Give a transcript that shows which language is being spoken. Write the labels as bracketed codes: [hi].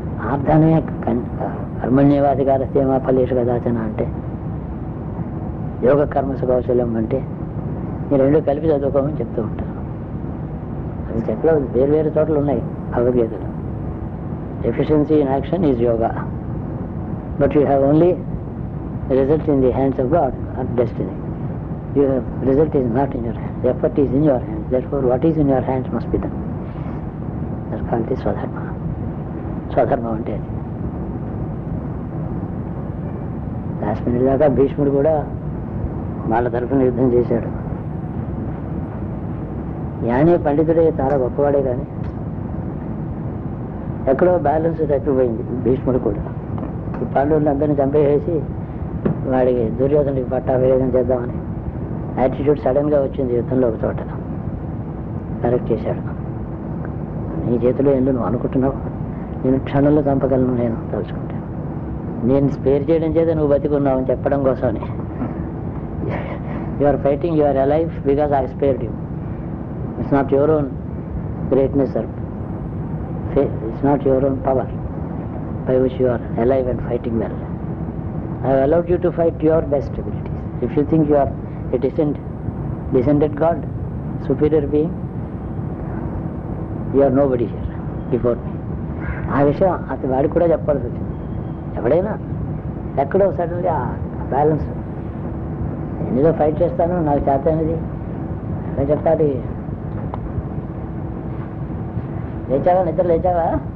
[te] ఆర్ధనే [sa] కర్మణ్యవాధికారస్య మా ఫలేషు కదాచన [te] అంటే, [sa] యోగ కర్మస కౌశల్యం [te] అంటే ఈ రెండు కలిపి చదువుకోమని చెప్తూ ఉంటాను. అది చెప్పలేదు, వేరు వేరు చోట్ల ఉన్నాయి భగవద్గీతలు. [en] Efficiency in action is yoga, but you have only result in the hands of God or destiny. Your result is not in your hands, the effort is in your hands, therefore what is in your hands must be done. That's called the swadharma. [te] స్వధర్మం అంటే అది. Last minute దాకా భీష్ముడు కూడా వాళ్ళ తరఫున యుద్ధం చేశాడు. జ్ఞాని పండితుడే, చాలా గొప్పవాడే, కానీ ఎక్కడో బ్యాలెన్స్ తప్పిపోయింది. భీష్ముడు కూడా ఈ పాండవులను అందరినీ చంపేసేసి వాడికి దుర్యోధనుడికి పట్టాభిషేకం చేద్దామని యాటిట్యూడ్ సడన్గా వచ్చింది యుద్ధంలో ఒక చోట. కరెక్ట్ చేశాడు. నీ చేతిలో ఎందుకు నువ్వు అనుకుంటున్నావు, నేను క్షణంలో చంపగలను నేను తలుచుకుంటాను. నేను స్పేర్ చేయడం చేత నువ్వు బతికున్నావు అని చెప్పడం కోసమని. [en] You are fighting, you are alive because I spared you. It's not your own greatness or it's not your own power by which you are alive and fighting well. I have allowed you to fight your best abilities. If you think you are a descended God, superior being, you are nobody here before me. [te] ఆ విషయం అతని వాడికి కూడా చెప్పాల్సి వచ్చింది. ఎవడైనా ఎక్కడో suddenly ఆ బ్యాలెన్స్, ఎన్నిదో ఫైట్ చేస్తాను, నాకు చేత అనేది ఎలా చెప్పాలి. లేచావా, నిద్ర లేచావా?